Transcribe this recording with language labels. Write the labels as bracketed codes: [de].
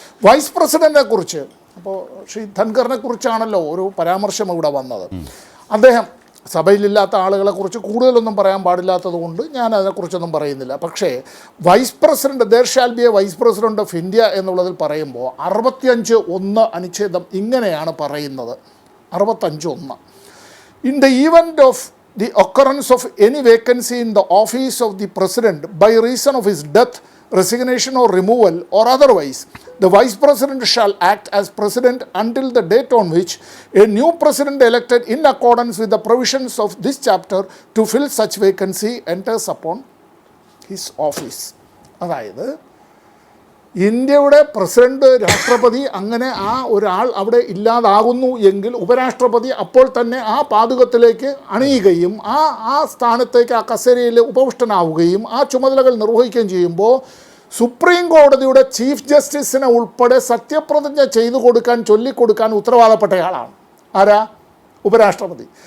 [ml] Vice പ്രസിഡൻറ്റിനെ കുറിച്ച് അപ്പോൾ ശ്രീ ധൻഖറിനെ കുറിച്ചാണല്ലോ ഒരു പരാമർശം ഇവിടെ വന്നത്. അദ്ദേഹം സഭയിലില്ലാത്ത ആളുകളെക്കുറിച്ച് കൂടുതലൊന്നും പറയാൻ പാടില്ലാത്തത് കൊണ്ട് ഞാൻ അതിനെക്കുറിച്ചൊന്നും പറയുന്നില്ല. പക്ഷേ vice president, [en] there shall be a vice president of India [ml] എന്നുള്ളതിൽ പറയുമ്പോൾ 65(1) അനുച്ഛേദം ഇങ്ങനെയാണ് പറയുന്നത്. [en] 65(1) in the event of the occurrence of any vacancy in the office of the president by reason of his death, resignation or removal or otherwise, the vice president shall act as president until the date on which a new president elected in accordance with the provisions of this chapter to fill such vacancy enters upon his office. [ml] അതായത് ഇന്ത്യയുടെ president, രാഷ്ട്രപതി അങ്ങനെ ആ ഒരാൾ അവിടെ ഇല്ലാതാകുന്നു എങ്കിൽ ഉപരാഷ്ട്രപതി അപ്പോൾ തന്നെ ആ പാദുകത്തിലേക്ക് അണിയുകയും ആ സ്ഥാനത്തേക്ക്, ആ കസേരയിൽ ഉപവിഷ്ടനാവുകയും ആ ചുമതലകൾ നിർവഹിക്കുകയും ചെയ്യുമ്പോൾ സുപ്രീം കോടതിയുടെ ചീഫ് ജസ്റ്റിസിനെ ഉൾപ്പെടെ സത്യപ്രതിജ്ഞ ചെയ്തു കൊടുക്കാൻ, ചൊല്ലിക്കൊടുക്കാൻ ഉത്തരവാദപ്പെട്ടയാളാണ് ആരാ? ഉപരാഷ്ട്രപതി.